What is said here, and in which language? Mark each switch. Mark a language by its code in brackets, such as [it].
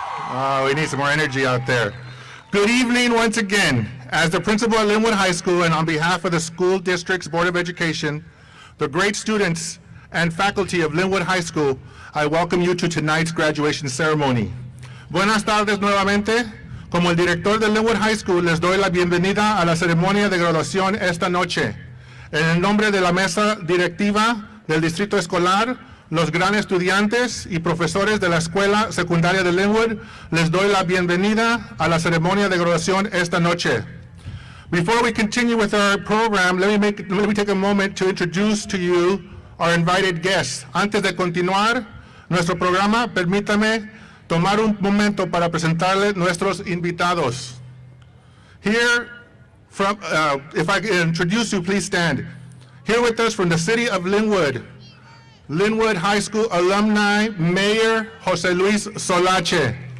[en] Oh, we need some more energy out there. Good evening once again. As the principal at Lynwood High School and on behalf of the school district's Board of Education, the great students and faculty of Lynwood High School, I welcome you to tonight's graduation ceremony. [es] Buenas tardes nuevamente. Como el director de Lynwood High School, les doy la bienvenida a la ceremonia de graduación esta noche. En el nombre de la mesa directiva del distrito escolar, los gran estudiantes y profesores de la escuela secundaria de Lynwood, les doy la bienvenida a la ceremonia de graduación esta noche. [en] Before we continue with our program, let me take a moment to introduce to you our invited guests. [es] Antes de continuar nuestro programa, permítame tomar un momento para presentarles nuestros invitados. [en] Here, if I can introduce you, please stand. Here with us from the city of Lynwood, Lynwood High School alumni, Mayor Jose Luis Solache.